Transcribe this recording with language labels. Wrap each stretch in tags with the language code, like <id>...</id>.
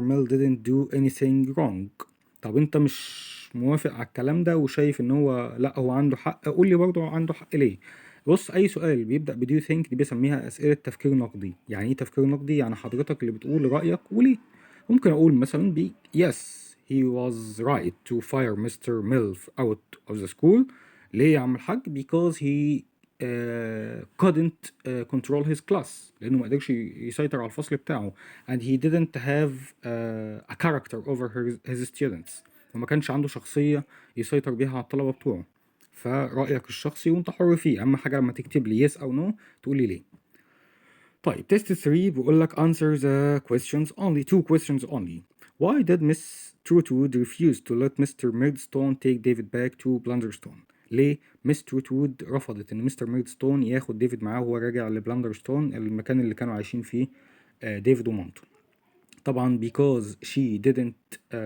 <en>Mill didn't do anything wrong.</en> <ar>طب انت مش موافق على الكلام ده وشايف ان هو لأ هو عنده حق، قول لي برضه عنده حق ليه. بص، اي سؤال بيبدأ ب</ar> <en>do you think</en> <ar>دي بسميها اسئلة تفكير نقدي. يعني ايه تفكير نقدي؟ يعني حضرتك اللي بتقول رأيك وليه. ممكن اقول مثلا</ar> <en>yes he was right to fire Mr. Mill out of the school.</en> <ar>ليه يا عم الحاج؟</ar> <en>because he couldn't control his class،</en> <ar>لأنه ما قدرش يسيطر على الفصل بتاعه.</ar> <en>and he didn't have a character over his students،</en> <ar>وما كانش عنده شخصية يسيطر بيها على الطلبة بتوعه. فرأيك الشخصي وانت حر فيه، أهم حاجة لما تكتب لي yes أو no تقول لي ليه. طيب تيست 3 بيقول لك</ar> <en>answer the questions only. 2 questions only. Why did Miss Trotwood refuse to let Mr. Murdstone take David back to Blunderstone؟</en> <ar>ليه مس تروتوود رفضت ان مستر ميردستون ياخد ديفيد معاه وهو راجع لبلندرستون، المكان اللي كانوا عايشين فيه ديفيد ومامته؟ طبعا</ar> <en>because she didn't</en>